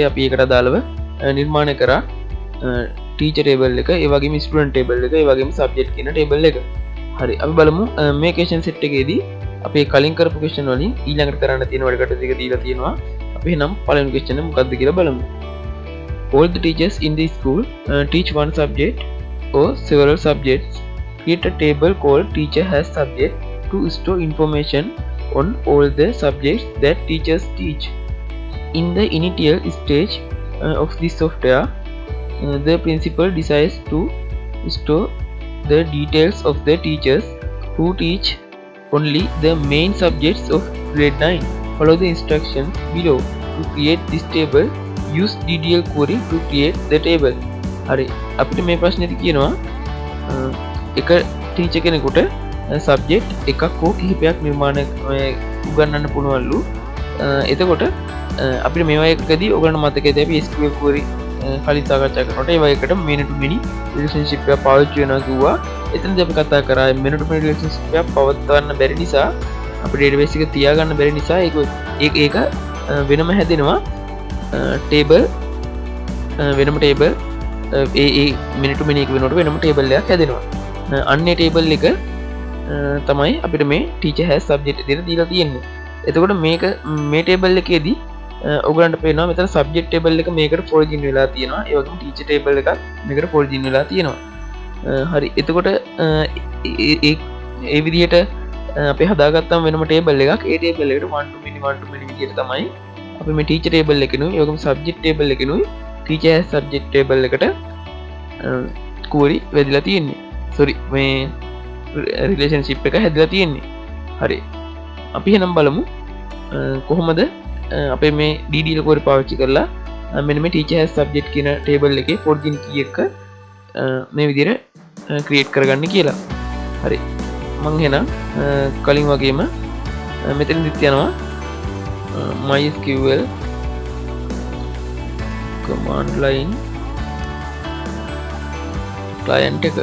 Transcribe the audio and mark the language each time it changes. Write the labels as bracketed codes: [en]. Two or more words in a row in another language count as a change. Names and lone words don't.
[si] අපි ඒකට අදාළව නිර්මාණය කරා [en] teacher table [si] එක, ඒ වගේම [en] student table [si] එක, ඒ වගේම subject කියන table එක. හරි, අපි බලමු මේ [en] question set [si] එකේදී අපි කලින් කරපු question වලින් ඊළඟට කරන්න තියෙන වැඩ කටයුතු ටික දීලා තියෙනවා. අපි එහෙනම් පළවෙනි question එක මොකක්ද කියලා බලමු. [en] All the teachers in the school teach one subject or several subjects. Create a table called teacher has subject to store information on all the subjects that teachers teach. In the initial stage of this software, the principal decides to store the details of the teachers who teach only the main subjects of grade 9. Follow the instructions below to create this table. Use DDL query to create the table. [si] හරි, අපිට මේ ප්‍රශ්නේදී කියනවා එක ටීචර් කෙනෙකුට සබ්ජෙක්ට් එකක් හෝ කිහිපයක් නිර්මාණය උගන්වන්න පුළුවන්ලු. එතකොට අපිට මේවා එකදී ඔයගලන්ට මතක ඇති අපි [en] SQL query [si] කලින් සාකච්ඡා කරනකොට ඒවා එකට [en] many to many relationship [si] එක පාවිච්චි වෙනවා කිව්වා. එතනදී අපි කතා කරා [en] many to many relationship [si] එක පවත්වන්න බැරි නිසා, අපේ database එක තියාගන්න බැරි නිසා ඒක වෙනම හැදෙනවා table, වෙනම table ඒ [en] many to many [si] එක වෙනකොට වෙනම table එකක් හැදෙනවා. අන්නේ table එක තමයි අපිට මේ [en] teacher has subject [si] විදිහට දීලා තියෙන්නේ. එතකොට මේ table එකේදී ඔයගලන්ට පේනවා මෙතන [en] subject table [si] එක මේකට forwarding වෙලා තියෙනවා. ඒ වගේම [en] teacher table [si] එකක් මේකට forwarding වෙලා තියෙනවා. හරි, එතකොට ඒ විදිහට අපි හදාගත්තම වෙනම table එකක්. ඒ table එකට [en] 1 to many [si] විදිහට තමයි අපි මේ [en] teacher table [si] එකෙනුයි ඒ වගේම [en] subject table [si] එකෙනුයි [en] teacher has subject table [si] එකට query වැදිලා තියෙන්නේ. sorry, මේ relationship එක හැදලා තියෙන්නේ. හරි, අපි එහෙනම් බලමු කොහොමද අපේ මේ [en] DDL query [si] පාවිච්චි කරලා මෙන්න මේ [en] teacher has subject [si] කියන table එකේ [en] forwarding key [si] එක මේ විදිහට create කරගන්න කියලා. හරි, මම එහෙනම් කලින් වගේම මෙතනදිත් යනවා [en] MySQL command line client [si] එක.